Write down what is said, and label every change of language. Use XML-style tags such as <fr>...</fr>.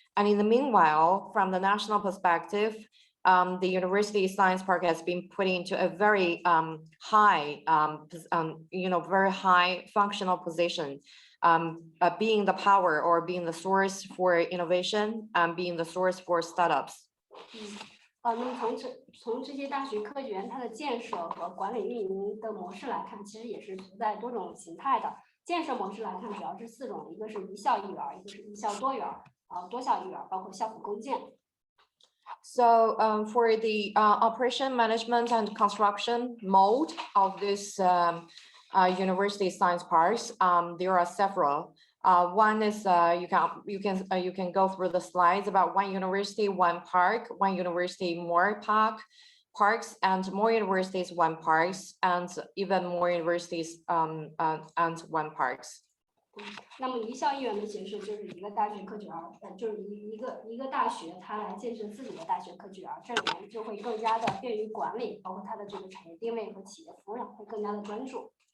<en>And in the meanwhile, from the national perspective, the University Science Park has been put into a very high, very high functional position, being the power or being the source for innovation and being the source for startups.</en> <zh>那么从这些大学科学园它的建设和管理运营的模式来看，其实也是存在多种形态的。建设模式来看，主要是4种，一个是一校一园，一个是一校多园，多校一园，包括校府共建。</zh> <en>So for the operation, management, and construction mode of this university science parks, there are several. One is you can go through the slides about one university, one park, one university, more parks, and more universities, one parks, and even more universities and one parks.</en> <zh>那么一校一园的形式就是一个大学科学园，就是一个大学它来建设自己的大学科学园，这里面就会更加的便于管理，包括它的这个产业定位和企业服务上会更加的专注。</zh>